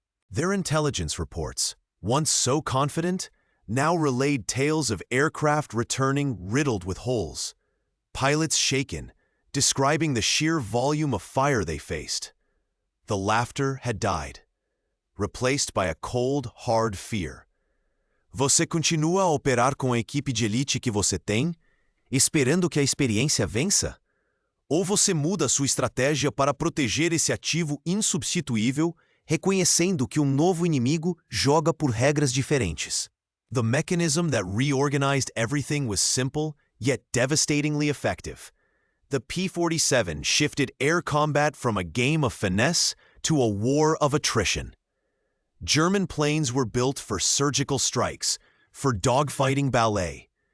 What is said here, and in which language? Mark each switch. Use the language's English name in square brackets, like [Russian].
[English] Their intelligence reports, once so confident, now relayed tales of aircraft returning riddled with holes. Pilots shaken, describing the sheer volume of fire they faced. The laughter had died, replaced by a cold, hard fear. [Portuguese] Você continua a operar com a equipe de elite que você tem, esperando que a experiência vença? Ou você muda sua estratégia para proteger esse ativo insubstituível, reconhecendo que novo inimigo joga por regras diferentes? [English] The mechanism that reorganized everything was simple, yet devastatingly effective. The P-47 shifted air combat from a game of finesse to a war of attrition. German planes were built for surgical strikes, for dogfighting ballet.